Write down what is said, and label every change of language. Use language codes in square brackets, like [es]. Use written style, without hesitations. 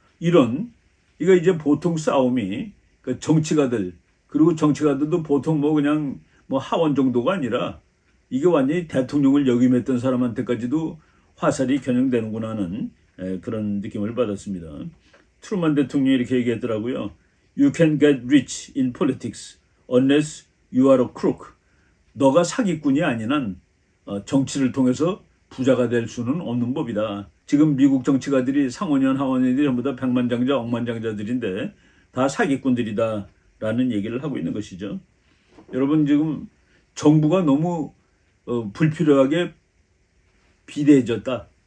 [ko] 이거 이제 보통 싸움이 정치가들 그리고 정치가들도 보통 그냥 하원 정도가 아니라 이게 완전히 대통령을 역임했던 사람한테까지도 화살이 겨냥되는구나 하는 그런 느낌을 받았습니다. 트루만 대통령이 이렇게 얘기했더라고요. [en] You can get rich in politics unless you are a crook. [ko] 너가 사기꾼이 아닌 한 정치를 통해서 부자가 될 수는 없는 법이다. 지금 미국 정치가들이 상원의원, 하원의원들이 전부 다 백만장자, 억만장자들인데 다 사기꾼들이다라는 얘기를 하고 있는 것이죠. 여러분 지금 정부가 너무 불필요하게 비대해졌다.